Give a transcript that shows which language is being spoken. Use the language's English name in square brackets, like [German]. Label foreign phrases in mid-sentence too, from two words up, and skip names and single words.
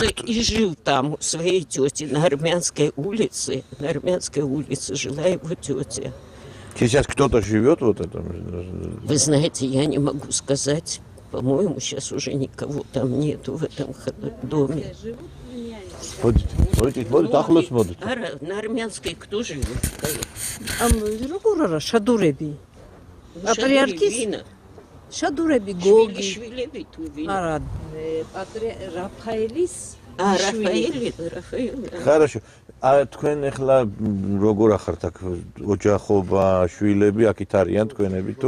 [Russian] и жил там у своей тети на Армянской улице. На Армянской улице жила его тетя. Сейчас кто-то живет вот этом? Вы знаете, я не могу сказать. По-моему, сейчас уже никого там нету в этом доме. [Georgian] მოდით ახლოს მოდით. [Russian] Ара, на армянской кто живет? [Georgian] როგორ არა, შადურები. პატრიარქის შადურები გოგი. შვილები თუ ვინ? არა, რაფაელის [Russian] Рафаэль. Хорошо. [Georgian] თქვენ ახლა როგორ ახართ აქ ოჯახობა, შვილები აქ არიან თქვენები თუ?